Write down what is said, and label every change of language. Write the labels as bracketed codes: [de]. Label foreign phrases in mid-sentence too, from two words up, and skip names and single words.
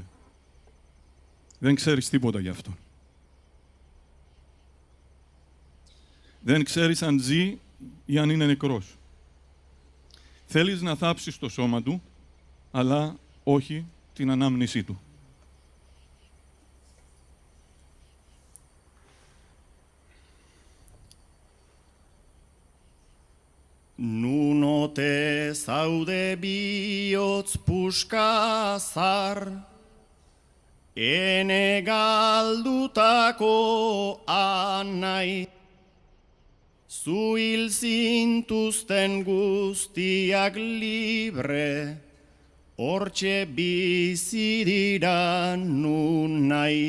[el] Δεν ξέρεις τίποτα γι' αυτό. Δεν ξέρεις αν ζει ή αν είναι νεκρός. Θέλεις να θάψεις το σώμα του, αλλά όχι την ανάμνησή του. [eu] Nunote zaude bihotz puska zar, ene galdutako anai, zu hil zintuzten guztiak libre, hortxe bizi dira nun nahi.